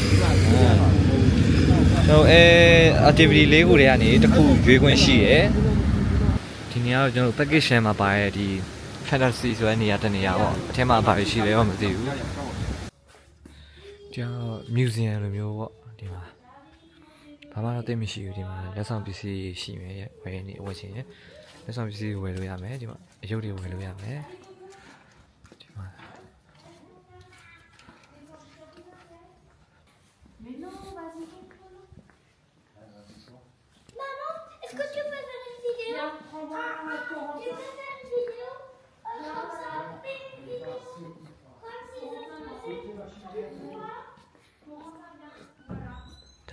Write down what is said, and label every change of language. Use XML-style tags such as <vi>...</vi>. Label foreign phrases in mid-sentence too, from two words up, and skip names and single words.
<my>တော်activity လေးခုတွေကနေတစ်ခုရွေးခွင့်ရှိရယ်ဒီနေရာတော့ကျွန်တော် package ထဲမှာပါရဲ့ဒီ fantasy ဆိုတဲ့နေရာတစ်နေရာပေါ့အထဲမှာဘာရှိလဲတော့မသိဘူးကျွန်တော် museum လိုမျိုးပေါ့ဒီမှာဘာမှတော့သိမရှိဘူးဒီမှာလက်ဆောင်ပစ္စည်းရှိမယ်ဝယ်နေဝယ်ချင်ရလက်ဆောင်ပစ္စည်းဝယ်လို့ရမယ်ဒီမှာအယုတ်တွေဝယ်လို့ရမယ်ဒီမှာ</my> <fr>Maman, est-ce que tu peux faire une vidéo? Tu peux faire une vidéo? Comme ça, fais une vidéo. Comme si ça se</fr>